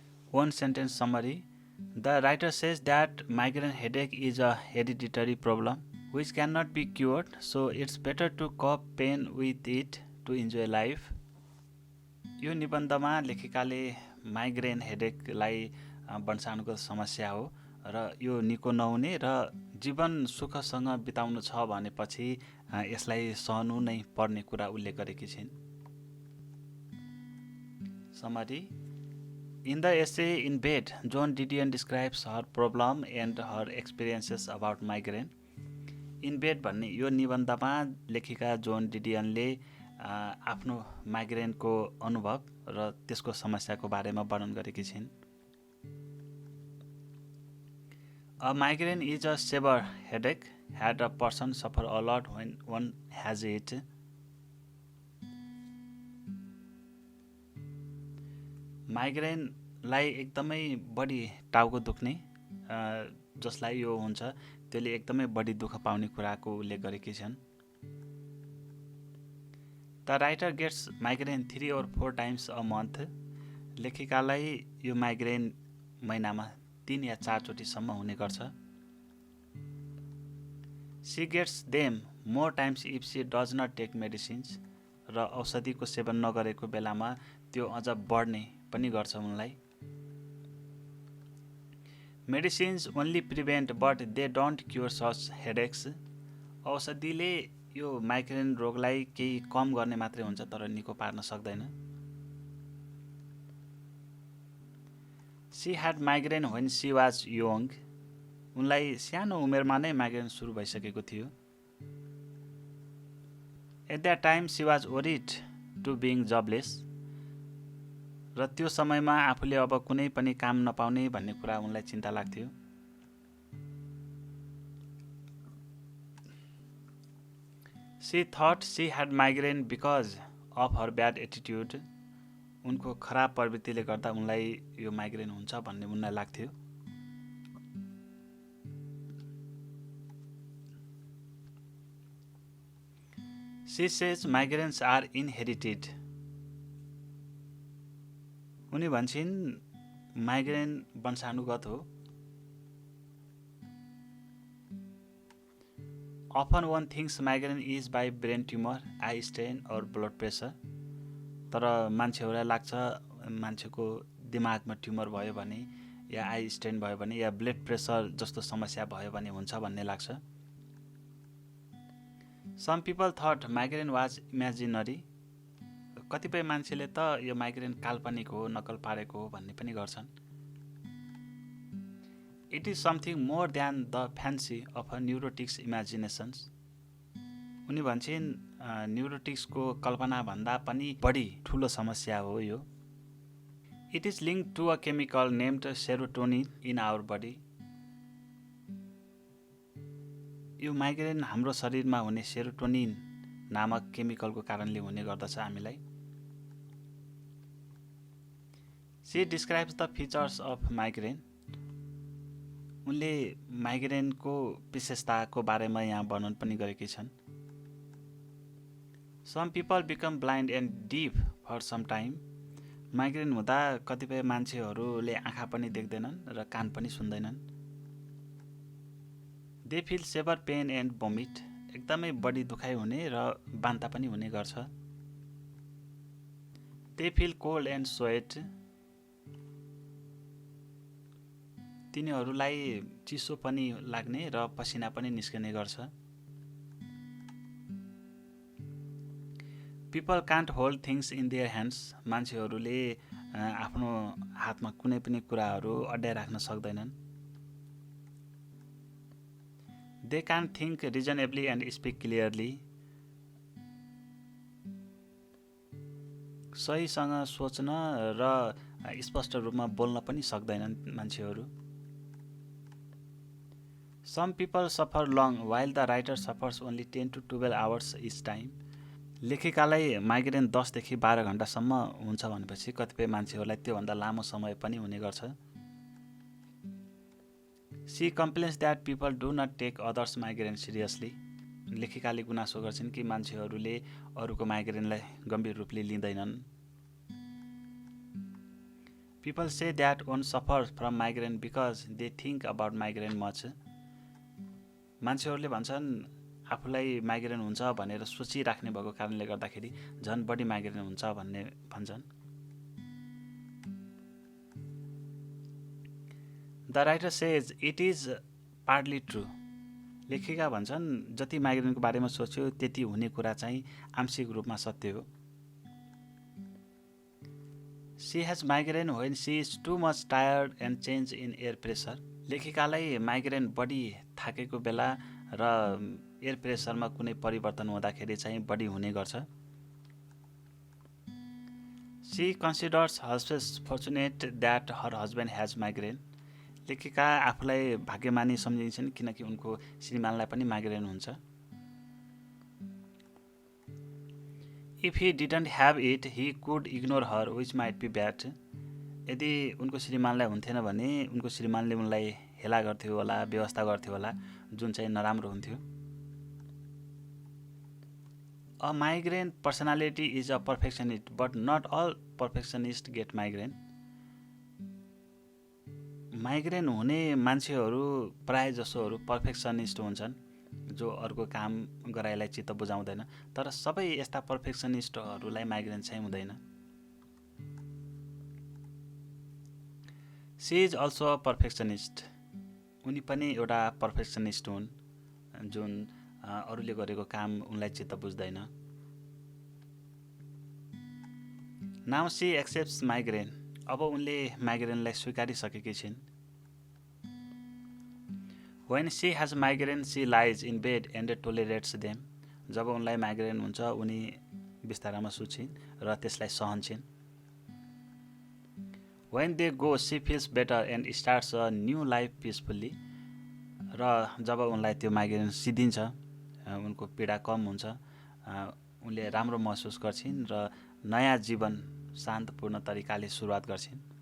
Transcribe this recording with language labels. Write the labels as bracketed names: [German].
[English] One sentence summary. The writer says that migraine headache is a hereditary problem which cannot be cured, so it's better to cope pain with it to enjoy life. [Nepali] यो निबन्धमा लेखिकाले migraine हेडेकलाई बन्सानुको समस्या हो र यो निको नहुने र जीवन सुखसँग बिताउनु छ भनेपछि यसलाई सहनु नै पर्ने कुरा उल्लेख गरेकी छिन्। [English] Summary. In the essay In Bed, Joan Didion describes her problem and her experiences about migraine. [Nepali] In Bed भन्ने यो निबन्धमा लेखिका जोन डिडियनले आफ्नो माइग्रेनको अनुभव र त्यसको समस्याको बारेमा वर्णन गरेकी छिन्। [English] A migraine is a severe headache that a person suffer a lot when one has it. [Nepali] माइग्रेनलाई एकदमै बढी टाउको दुख्ने जसलाई यो हुन्छ त्यसले एकदमै बढी दुःख पाउने कुराको उल्लेख गरेकी छन्। [English] The writer gets migraine 3 or 4 times a month. [Nepali] लेखिकालाई यो माइग्रेन महिनामा 3 या 4 चोटिसम्म हुने गर्छ। [English] She gets them more times if she does not take medicines. [Nepali] र औषधिको सेवन नगरेको बेलामा त्यो अझ बढ्ने पनि गर्छ उनलाई। [English] Medicines only prevent but they don't cure such headaches. [Nepali] औषधिले यो माइग्रेन रोगलाई केही कम गर्ने मात्रै हुन्छ तर निको पार्न सक्दैन। [English] She had migraine when she was young. [Nepali] उनलाई सानो उमेरमा नै माइग्रेन सुरु भइसकेको थियो। [English] At that time she was worried to being jobless. [Nepali] र त्यो समयमा आफूले अब कुनै पनि काम नपाउने भन्ने कुरा उनलाई चिन्ता लाग्थ्यो। [English] She thought she had migraine because of her bad attitude. [Nepali] उनको खराब प्रवृत्तिले गर्दा उनलाई यो माइग्रेन हुन्छ भन्ने उनलाई लाग्थ्यो। [English] She says migraines are inherited. [Nepali] उनी भन्छन् माइग्रेन वंशानुगत हो। [English] Often one thinks migraine is by brain tumor, eye strain or blood pressure. [Nepali] तर मान्छेहरूलाई लाग्छ मान्छेको दिमागमा ट्युमर भयो भने या आई स्ट्रेन भयो भने या ब्लड प्रेसर जस्तो समस्या भयो भने हुन्छ भन्ने लाग्छ। [English] Some people thought migraine was imaginary. [Nepali] कतिपय मान्छेले त यो माइग्रेन काल्पनिक हो, नक्कल पारेको हो भन्ने पनि गर्छन्। [English] It is something more than the fancy of a neurotic's imaginations. [Nepali] उनी भन्छन् न्युरोटिक्सको कल्पना भन्दा पनि बढी ठूलो समस्या हो यो। [English] It is linked to a chemical named serotonin in our body. [Nepali] यो माइग्रेन हाम्रो शरीरमा हुने सेरोटोनिन नामक केमिकलको कारणले हुने गर्दछ हामीलाई। [English] She describes the features of migraine. [Nepali] उनले माइग्रेनको विशेषताको बारेमा यहाँ वर्णन पनि गरेकी छन्। [English] Some people become blind and deaf for some time. [Nepali] Migraine हुँदा कतिपय मान्छेहरूले आँखा पनि देख्दैनन् र कान पनि सुन्दैनन्। [English] They feel severe pain and vomit. [Nepali] एकदमै बढी दुखाइ हुने र बान्ता पनि हुने गर्छ। [English] They feel cold and sweat. [Nepali] तिनीहरूलाई चिसो पनि लाग्ने र पसिना पनि निस्कने गर्छ। [English] People can't hold things in their hands. [Nepali] मान्छेहरूले आफ्नो हातमा कुनै पनि कुराहरू अड्याइ राख्न सक्दैनन्। [English] They can think reasonably and speak clearly. [Nepali] सहीसँग सोच्न र स्पष्ट रूपमा बोल्न पनि सक्दैनन् मान्छेहरू. [English] Some people suffer long while the writer suffers only 10 to 12 hours each time. [Nepali] लेखिकालाई migraine 10 देखि 12 घण्टासम्म हुन्छ भनेपछि कतिपय मान्छेहरूलाई त्योभन्दा लामो समय पनि हुने गर्छ. [English] She complains that people do not take others' migraine seriously. [Nepali] लेखिकाले गुनासो गर्छिन् कि मान्छेहरूले अरूको माइग्रेनलाई गम्भीर रूपले लिँदैनन्. [English] People say that one suffers from migraine because they think about migraine much. [Nepali] मान्छेहरूले भन्छन् आफूलाई माइग्रेन हुन्छ भनेर सोचिराख्ने भएको कारणले गर्दाखेरि झन् बढी माइग्रेन हुन्छ भन्ने भन्छन्. [English] The writer says it is partly true. [Nepali] लेखिका भन्छन् जति माइग्रेनको बारेमा सोच्यो त्यति हुने कुरा चाहिँ आंशिक रूपमा सत्य हो. [English] She has migraine when she is too much tired and change in air pressure. [Nepali] लेखिकालाई migraine बढी थाकेको बेला र एयर प्रेसरमा कुनै परिवर्तन हुँदाखेरि चाहिँ बढी हुने गर्छ. [English] She considers herself fortunate that her husband has migraine. [Nepali] लेखिका आफूलाई भाग्यमानी सम्झिन्छन् किनकि उनको श्रीमानलाई पनि माइग्रेन हुन्छ. [English] If he didn't have it, he could ignore her, which might be bad. [Nepali] यदि उनको श्रीमानलाई हुन्थेन भने उनको श्रीमानले उनलाई हेला गर्थ्यो होला, व्यवस्था गर्थ्यो होला, जुन चाहिँ नराम्रो हुन्थ्यो. [English] A migraine personality is a perfectionist, but not all perfectionists get migraine. [Nepali] Migraine हुने मान्छेहरू प्राय जसोहरू पर्फेक्सनिस्ट हुन्छन् जो अर्को काम गराइलाई चित्त बुझाउँदैन. तर सबै यस्ता पर्फेक्सनिस्टहरूलाई माइग्रेन चाहिँ हुँदैन. [English] She is also a perfectionist. [Nepali] उनी पनि एउटा पर्फेक्सनिस्ट हुन् जुन अरूले गरेको काम उनलाई चित्त बुझ्दैन. [English] Now she accepts migraine. [Nepali] अब उनले माइग्रेनलाई स्वीकारिसकेकी छिन्. [English] When she has migraine, she lies in bed and tolerates them. [Nepali] जब उनलाई माइग्रेन हुन्छ उनी बिस्तारामा सुत्छिन् र त्यसलाई सहन्छिन्. [English] When they go, she feels better and starts a new life peacefully. [Nepali] र जब उनलाई त्यो माइग्रेन सिद्धिन्छ, उनको पीडा कम हुन्छ, उनले राम्रो महसुस गर्छिन् र नयाँ जीवन शान्तपूर्ण तरिकाले सुरुवात गर्छिन्.